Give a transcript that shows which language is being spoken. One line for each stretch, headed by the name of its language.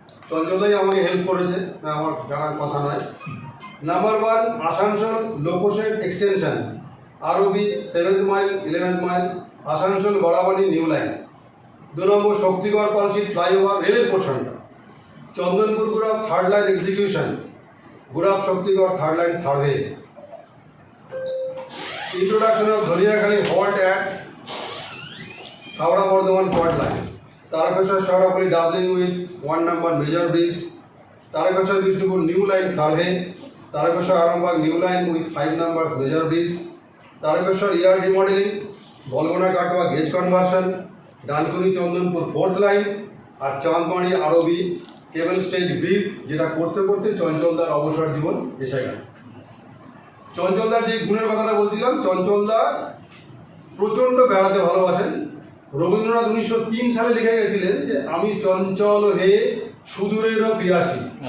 Bangla: চঞ্চলদাই আমাকে হেল্প করেছে, আমার জানার কথা নয়। নাম্বার 1 আসানসোল লোকোশেড এক্সটেনশন, আরবি 7th mile 11th mile Asansol বড়াবাড়ি new line. 2 নম্বর শক্তিগড় পালসি ফ্লাইওভার রেলের পোর্শনটা। Chandanpur গুড়াব 3rd line execution, গুড়াব Shaktigarh 3rd line survey.
English: Introduction of Dholiyakhali Halt at Howrah Bardhaman Fault Line. Tarakeshwar Shahrapuri doubling with 1 number major bridge. Tarakeshwar Bishnupur new line survey. Tarakeshwar Arambagh new line with 5 numbers major bridge. Tarakeshwar ER remodeling. Bolgona Katwa gauge conversion. Dankuni Chandanpur 4th line.
Bangla: আর চাঁদমারি আরবি কেবল stage bridge, যেটা করতে করতে চঞ্চলদার অবসর জীবন এসে গেল। চঞ্চলদার যে গুণের কথাটা বলছিলাম, চঞ্চলদা প্রচণ্ড বেড়াতে ভালোবাসেন। রবীন্দ্রনাথ 1903 সালে লিখে গেছিলেন যে আমি চঞ্চল হে সুদূরেরও পিয়াসী।